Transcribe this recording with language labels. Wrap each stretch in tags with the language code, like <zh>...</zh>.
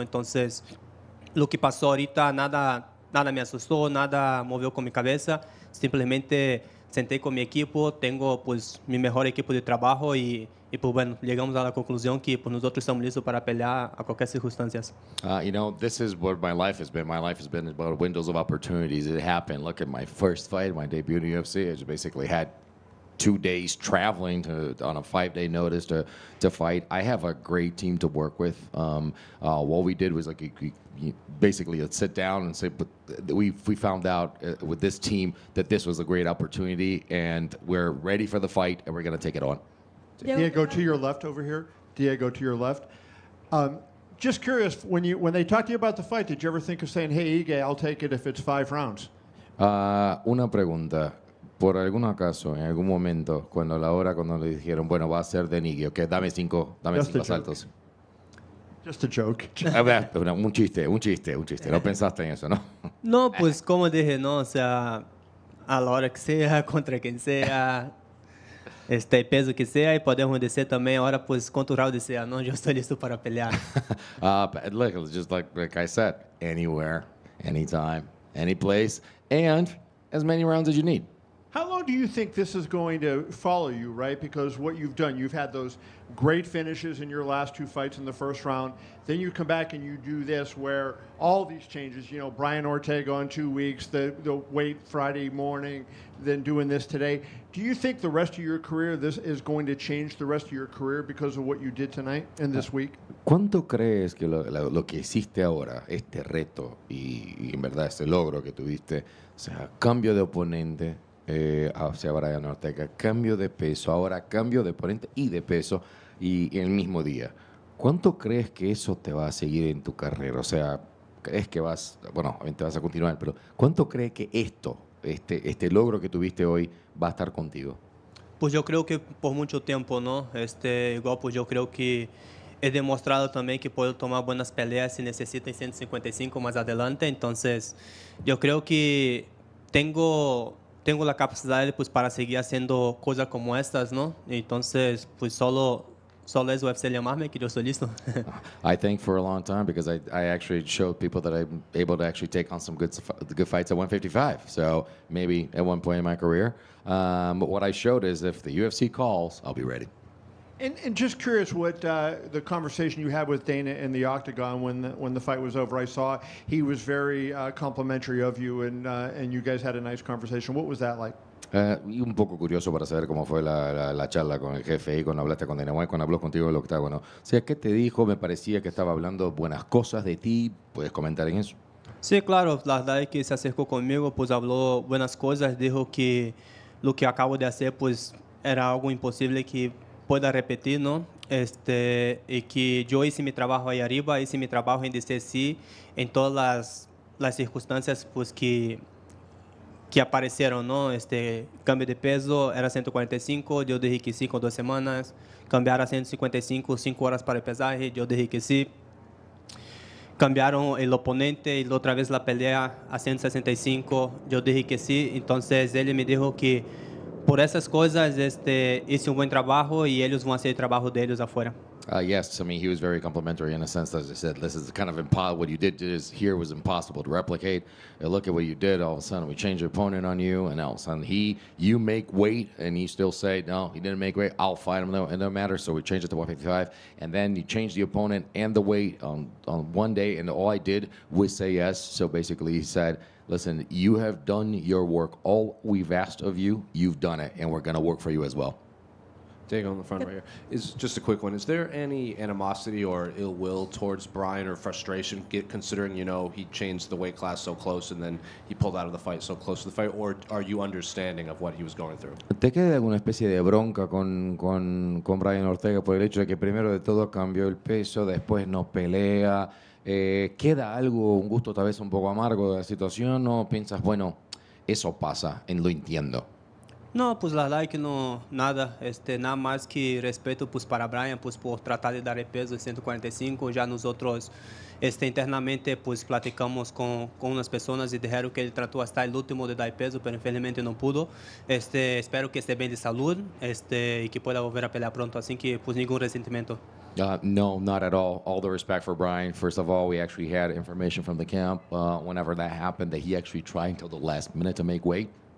<es>Entonces, lo que pasó ahorita, nada me asustó, nada movió con mi cabeza. Simplemente senté con mi equipo, tengo pues mi mejor equipo de trabajo y pues bueno, llegamos a la conclusión que pues nosotros estamos listos para pelear a cualquier circunstancia.</es> <en>You know, this is what my life has been. My life has been about windows of opportunities. It happened. Look at my first fight, my debut in the UFC. I just basically had 2 days traveling on a 5-day notice to fight. I have a great team to work with. What we did was basically sit down and say, but we found out with this team that this was a great opportunity, and we're ready for the fight, and we're going to take it on. Diego, to your left over here. Diego, to your left. Just curious, when they talked to you about the fight, did you ever think of saying, hey, Ige, I'll take it if it's 5 rounds?</en> <es>Una pregunta. Por algún acaso, en algún momento, cuando le dijeron, bueno, va a ser de Nigui, ok, dame 5 asaltos.</es> <en>Just a joke.</en> <es>Un chiste. No pensaste en eso, ¿no? No, pues como dije, no, o sea, a la hora que sea, contra quien sea, peso que sea, y podemos decir también ahora, pues, cuánto round sea, ¿no? Yo estoy listo para pelear.</es> <en>Look, just like I said, anywhere, anytime, any place, and as many rounds as you need. How long do you think this is going to follow you, right? Because what you've done, you've had those great finishes in your last two fights in the first round. Then you come back and you do this where all these changes, you know, Brian Ortega in 2 weeks, the weight Friday morning, then doing this today. Do you think the rest of your career, this is going to change the rest of your career because of what you did tonight and this week?</en> <es>¿Cuánto crees que lo que hiciste ahora, este reto y en verdad este logro que tuviste, o sea, cambio de oponente hacia Brian Ortega, cambio de peso, ahora cambio de oponente y de peso y en el mismo día? ¿Cuánto crees que eso te va a seguir en tu carrera? O sea, ¿crees que vas, bueno, obviamente vas a continuar, pero ¿cuánto crees que este logro que tuviste hoy va a estar contigo? Pues yo creo que por mucho tiempo, ¿no? Igual pues yo creo que he demostrado también que puedo tomar buenas peleas si necesito en 155 más adelante. Entonces, yo creo que tengo la capacidad pues, para seguir haciendo cosas como estas, ¿no? Entonces, pues solo es UFC llamarme que yo estoy listo.</es> <en>I think for a long time because I actually showed people that I'm able to actually take on some good fights at 155. So maybe at one point in my career. But what I showed is if the UFC calls, I'll be ready. And just curious what the conversation you had with Dana in the octagon when the fight was over. I saw he was very complimentary of you, and you guys had a nice conversation. What was that like?</en> <es>Y un poco curioso para saber cómo fue la charla con el jefe y cuando hablaste con Dana White, cuando habló contigo del octágono. O sea, ¿qué te dijo? Me parecía que estaba hablando buenas cosas de ti. ¿Puedes comentar en eso? Sí, claro. La verdad es que se acercó conmigo, pues habló buenas cosas, dijo que lo que acabo de hacer pues era algo imposible que pueda repetir, ¿no? Y que yo hice mi trabajo ahí arriba, hice mi trabajo en decir sí en todas las circunstancias pues que aparecieron, ¿no? Cambio de peso era 145, yo dije que sí con 2 semanas. Cambiar a 155, 5 horas para el pesaje, yo dije que sí. Cambiaron el oponente y otra vez la pelea a 165, yo dije que sí. Entonces él me dijo que por esas cosas hice un buen trabajo y ellos van a hacer el trabajo de ellos afuera.</es> <en>Yes, I mean, he was very complimentary in a sense that he said, this is kind of impossible. What you did here was impossible to replicate. Look at what you did. All of a sudden, we changed the opponent on you, and all of a sudden, you make weight, and you still say, no, he didn't make weight. I'll fight him. No, it doesn't matter. So we changed it to 155, and then you changed the opponent and the weight on one day, and all I did was say yes. So basically, he said, listen, you have done your work. All we've asked of you, you've done it, and we're going to work for you as well. Diego on the front right here. Is just a quick one. Is there any animosity or ill will towards Brian or frustration, considering he changed the weight class so close and then he pulled out of the fight so close to the fight, or are you understanding of what he was going through?</en> <es>¿Te queda alguna especie de bronca con Brian Ortega por el hecho de que primero de todo cambió el peso, después no pelea? ¿Queda algo, un gusto tal vez un poco amargo de la situación o piensas, bueno, eso pasa, lo entiendo? No, pues la verdad es que no, nada, nada más que respeto pues para Brian pues por tratar de dar el peso de 145. Ya nosotros internamente pues platicamos con unas personas y dijeron que él trató hasta el último de dar peso, pero infelizmente no pudo. Espero que esté bien de salud y que pueda volver a pelear pronto, así que pues ningún resentimiento.</es> <en>No, not at all. All the respect for Brian. First of all, we actually had information from the camp whenever that happened that he actually tried until the last minute to make weight.</en>